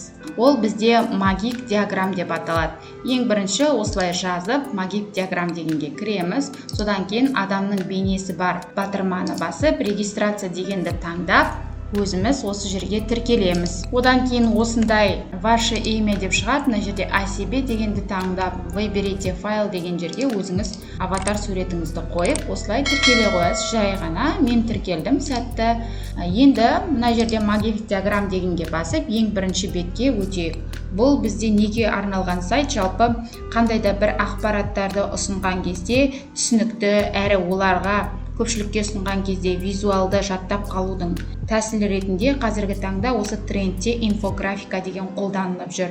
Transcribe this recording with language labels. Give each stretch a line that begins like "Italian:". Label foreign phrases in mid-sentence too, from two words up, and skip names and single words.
Kazakh: Ол бізде магик диаграмм деп аталады. Ең бірінші осылай жазып, магик диаграмм дегенге кіреміз. Содан кейін адамның бейнесі бар батырманы басып, регистрация дегенді таңдап, өзіміз осы жерге тіркелеміз. Одан кейін осындай
Russian: ваше имя
Kazakh: деп шығады. Мына жерде
Russian: о себе
Kazakh: дегенді таңдап,
Russian: выберите файл
Kazakh: деген жерге өзіңіз аватар суретіңізді қойып, осылай тіркеле қоясыз. Жай ғана мен тіркелдім, сәтті. Енді мына жерде магик диаграмм дегенге басып, ең бірінші бетке өтейік. Бұл бізде неге арналған сайт? Жалпы қандай да бір ақпараттарды ұсынған кезде түсінікті әрі оларға көпшілікке ұсынған кезде визуалды жаттап қалудың тәсілі ретінде қазіргі таңда осы трендте инфографика деген қолданылып жүр.